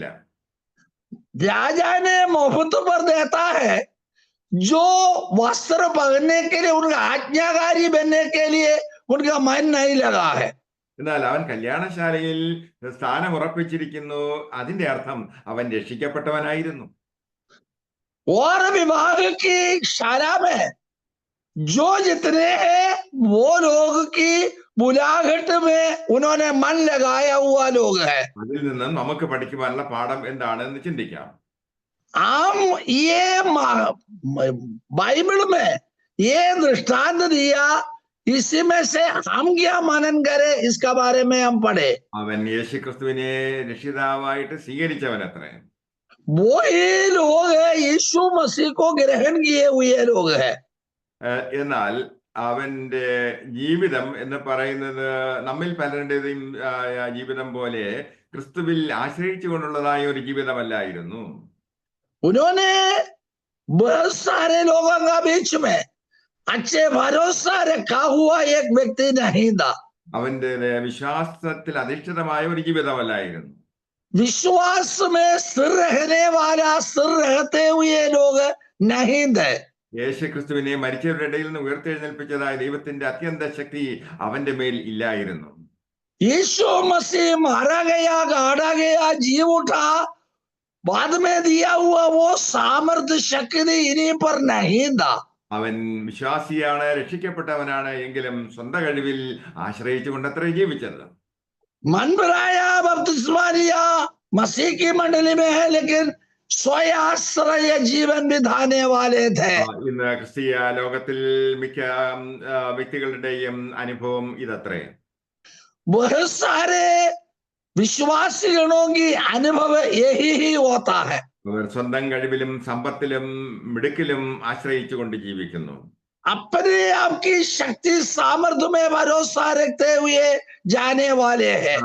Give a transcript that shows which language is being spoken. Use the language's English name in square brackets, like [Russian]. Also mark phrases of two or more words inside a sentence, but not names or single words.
[Hindi] राजा ने मुफ्त पर देता है, जो वस्त्र पहनने के लिए उनका आज्ञाकारी बनने के लिए उनका मन नहीं लगा है। [Malayalam] എന്നാൽ അവൻ കല്യാണശാലയിൽ സ്ഥാനം ഉറപ്പിച്ചിരിക്കുന്നു. അതിന്റെ അർത്ഥം അവൻ രക്ഷിക്കപ്പെട്ടവനായിരുന്നു. [Hindi] और विवाह की शाला में जो जितने हैं वो लोग की बुलाहट में उन्होंने मन लगाया हुआ लोग है। [Malayalam] അതിൽ നിന്നും നമുക്ക് പഠിക്കുവാനുള്ള പാഠം എന്താണെന്ന് ചിന്തിക്കാം. [Hindi] हम ये बाइबल में ये दृष्टांत दिया, इसी में से हम क्या मनन करें, इसका बारे में हम पढ़े। [Malayalam] അവൻ യേശുക്രിസ്തുവിനെ രക്ഷിതാവായിട്ട് സ്വീകരിച്ചവനത്രേ. [Hindi] वो ये लोग है यीशु मसीह को ग्रहण किए हुए लोग है। [Malayalam] എന്നാൽ അവന്റെ ജീവിതം എന്ന് പറയുന്നത് നമ്മിൽ പലരുടെയും ജീവിതം പോലെ ക്രിസ്തുവിൽ ആശ്രയിച്ചുകൊണ്ടുള്ളതായ ഒരു ജീവിതമല്ലായിരുന്നു. [Hindi] उन्होंने बहुत सारे लोगों का बीच में अच्छे भरोसा रखा हुआ एक व्यक्ति नहीं था। [Malayalam] അവന്റെ വിശ്വാസത്തിൽ അധിഷ്ഠിതമായ ഒരു ജീവിതമല്ലായിരുന്നു. [Hindi] विश्वास में स्थिर रहने वाला, स्थिर रहते हुए लोग नहीं थे। [Malayalam] യേശുക്രിസ്തുവിനെ മരിച്ചവരുടെ ഇടയിൽ നിന്ന് ഉയർത്തെഴുന്നേൽപ്പിച്ചതായ ദൈവത്തിന്റെ അത്യന്ത ശക്തി അവന്റെ മേൽ ഇല്ലായിരുന്നു. [Hindi] यीशु मसीह मारा गया, गाड़ा गया, जी उठा, बाद में दिया हुआ वो सामर्थ्य शक्ति इन्हीं पर नहीं था। [Malayalam] അവൻ വിശ്വാസിയാണ്, രക്ഷിക്കപ്പെട്ടവനാണ്, എങ്കിലും സ്വന്തം കഴിവിൽ ആശ്രയിച്ചുകൊണ്ടത്രേ ജീവിച്ചത്. [Hindi] मन बनाया, बपतिस्मा लिया, मसीह की मंडली में है, लेकिन स्वयाश्रय जीवन बिताने वाले थे। [Malayalam] ഇന്ന് ക്രിസ്തീയ ലോകത്തിൽ മിക്ക വ്യക്തികളുടെയും അനുഭവം ഇതത്രേ. [Hindi] बहुत सारे विश्वासियों की अनुभव यही ही होता है। [Malayalam] അവർ സ്വന്തം കഴിവിലും സമ്പത്തിലും മിടുക്കിലും ആശ്രയിച്ചുകൊണ്ട് ജീവിക്കുന്നു. [Hindi] अपने आपकी शक्ति सामर्थ्य में भरोसा रखते हुए जाने वाले हैं।